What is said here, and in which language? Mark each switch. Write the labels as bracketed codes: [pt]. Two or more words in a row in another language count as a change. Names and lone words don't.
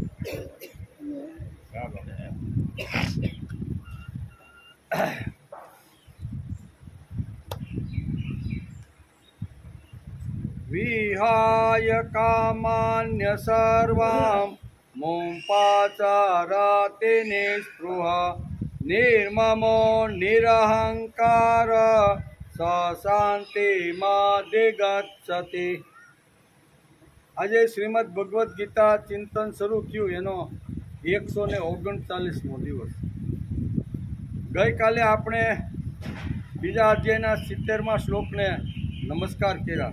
[sa] विहाय कामान्य सर्वां मोपाचाराति निःस्पृहा निर्ममो निरहंकार स શાંતિમધિગચ્છતિ। [gu] આજે શ્રીમદ ભગવદ્ ગીતા ચિંતન શરૂ થયું એનો 139મો દિવસ। ગઈકાલે આપણે બીજા અધ્યાયના 70મા શ્લોકને નમસ્કાર કર્યા।